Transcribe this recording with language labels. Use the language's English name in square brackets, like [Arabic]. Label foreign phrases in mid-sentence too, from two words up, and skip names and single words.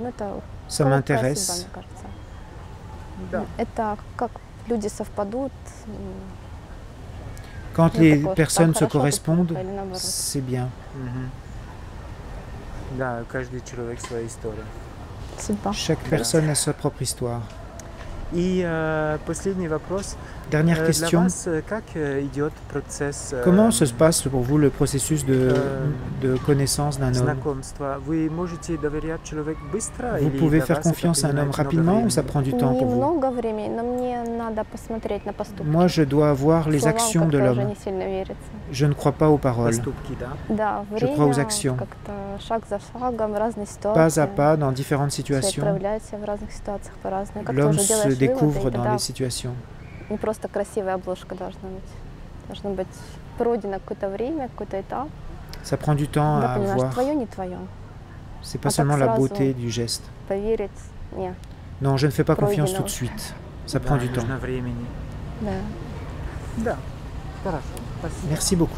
[Russian] Это [French] Ça [Russian] короткая судьба, [French] m'intéresse. [Russian] мне кажется. Да. Это как люди совпадут. [French] Quand [Russian] Ну, [French] les [Russian] такое, [French] personnes [Russian] так [French] se [Russian] хорошо, тут [French] correspondent, [Russian] плохо или наоборот. [French] c'est bien. Мгм. [Russian] Да, каждый человек своя история. Судьба. [French] Chaque personne a sa propre histoire. [Russian] И последний вопрос. [French] Dernière [Russian] Для [French] question. [Russian] вас как идет процесс [French] Comment se passe pour vous le processus de connaissance d'un homme? [Russian] знакомства? Вы можете доверять человеку быстро? [French] Vous [Russian] или [French] pouvez [Russian] для [French] faire [Russian] вас это [French] confiance à un homme [Russian] принимает много [French] rapidement ou ça [Russian] времени? [French] prend du temps pour vous? [Russian] Немного времени, но мне надо посмотреть на поступки. [French] Moi, je dois voir les [Russian] Словам [French] actions de [Russian] как-то уже [French] l'homme. [Russian] не сильно верится. [French] Je ne crois pas aux paroles. [Russian] Поступки, да? Да, [French] Je crois aux [Russian] время [French] actions. [Russian] как-то шаг за шагом, разные ситуации. [French] Pas à pas, dans différentes [Russian] Человек [French] situations, [Russian] проявляет себя в разных ситуациях по-разному. Как ты [French] l'homme [Russian] уже [French] se [Russian] делаешь [French] découvre [Russian] выводы, и [French] dans [Russian] тогда [French] les situations. [Russian] не просто красивая обложка должна быть. Должно быть пройдено какое-то время, какой-то этап. [French] Ça prend du temps [Russian] Когда [French] à [Russian] понимаешь, [French] voir. [Russian] твое, не твое. [French] C'est pas Ah, seulement [Russian] так [French] la [Russian] сразу. [French] beauté du geste. [Russian] Поверить, не. [French] Non, je ne fais pas confiance [Russian] Пройденного. [French] tout de suite. Ça [Russian] Да, [French] prend du temps. [Russian] нужно времени. Да. Да. Хорошо. Спасибо. [French] Merci beaucoup.